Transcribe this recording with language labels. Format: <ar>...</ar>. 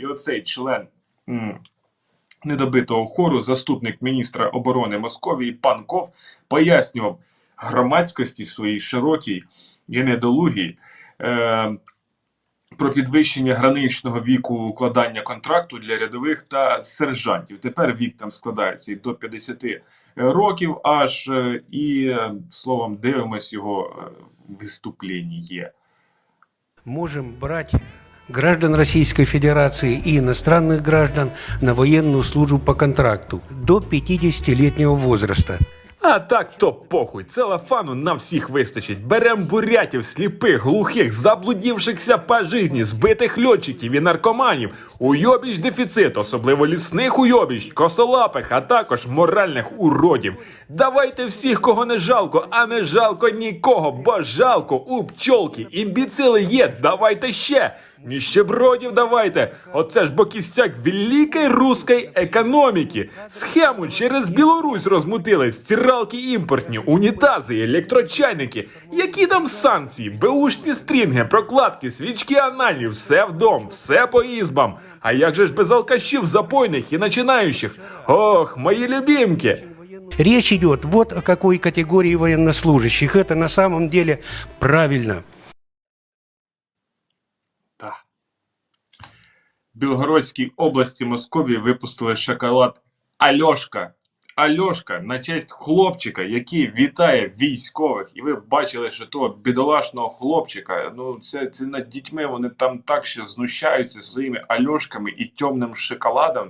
<uk>І оцей член недобитого хору, заступник міністра оборони Московії Панков, пояснював громадськості своїй широкій і недолугій про підвищення граничного віку укладання контракту для рядових та сержантів. Тепер вік там складається і до 50 років аж, і, словом, дивимось його виступлення.</uk> <ru>Можем брать граждан Российской Федерации и иностранных граждан на военную службу по контракту до 50-летнего возраста.</ru> <uk>А так то похуй, целофану на всіх вистачить. Берем бурятів, сліпих, глухих, заблудівшихся по житті, збитих льотчиків і наркоманів, уйобіч дефіцит, особливо лісних уйобіч, косолапих, а також моральних уродів. Давайте всіх, кого не жалко, а не жалко нікого, бо жалко у пчолки. Імбіцили є, давайте ще. Ніщебродів давайте. Оце ж бо кістяк великої руської економіки. Схему через Білорусь розмутили. Стиралки імпортні, унітази, електрочайники. Які там санкції? Беушні стрінги, прокладки, свічки анальні. Все в дом, все по ізбам. А як же ж без алкашів, запойних і начинаючих? Ох, мої любимки.</uk> <ru>Речь идет вот о какой категории военнослужащих. Это на самом деле правильно.</ru> <uk>В Білгородській області Московії випустили шоколад Альошка. Альошка на честь хлопчика, який вітає військових. І ви бачили, що того бідолашного хлопчика, ну це над дітьми, вони там так ще знущаються своїми Альошками і темним шоколадом.</uk>